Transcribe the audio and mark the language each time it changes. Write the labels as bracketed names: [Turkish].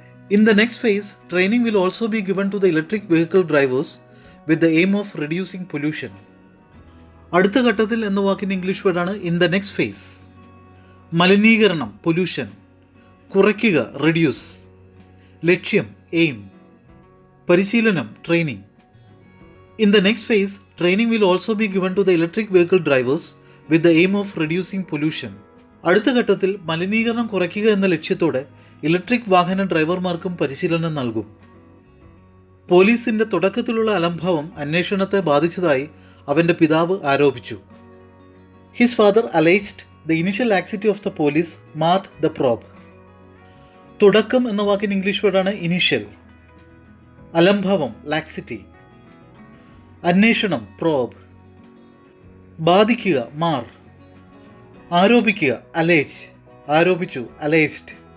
[English] In the next phase training will also be given to the electric vehicle drivers with the aim of reducing pollution. [Malayalam] അടുത്ത ഘട്ടത്തിൽ എന്ന വാക്കിൻ്റെ English വേർഡാണ് [English] In the next phase. [Malayalam] മലിനീകരണം pollution. കുറയ്ക്കുക reduce. ലക്ഷ്യം aim. പരിശീലനം, training. [English] In the next phase, training will also be given to the electric vehicle drivers with the aim of reducing pollution. [Malayalam] അടുത്ത ഘട്ടത്തിൽ മലിനീകരണം കുറയ്ക്കുക എന്ന ലക്ഷ്യത്തോടെ ഇലക്ട്രിക് വാഹന ഡ്രൈവർമാർക്കും പരിശീലനം നൽകും. പോലീസിന്റെ തുടക്കത്തിലുള്ള അലംഭാവം അന്വേഷണത്തെ ബാധിച്ചതായി അവന്റെ പിതാവ് ആരോപിച്ചു. [English] His father alleged the initial laxity of the police marred the probe. [Malayalam] തുടക്കം എന്ന വാക്കിന് ഇംഗ്ലീഷ് വേർഡാണ് ഇനിഷ്യൽ. അലംഭാവം ലാക്സിറ്റി. അന്വേഷണം പ്രോബ്. ബാധിക്കുക മാർ. ആരോപിക്കുക അലേജ്. ആരോപിച്ചു അലേജ്ഡ്.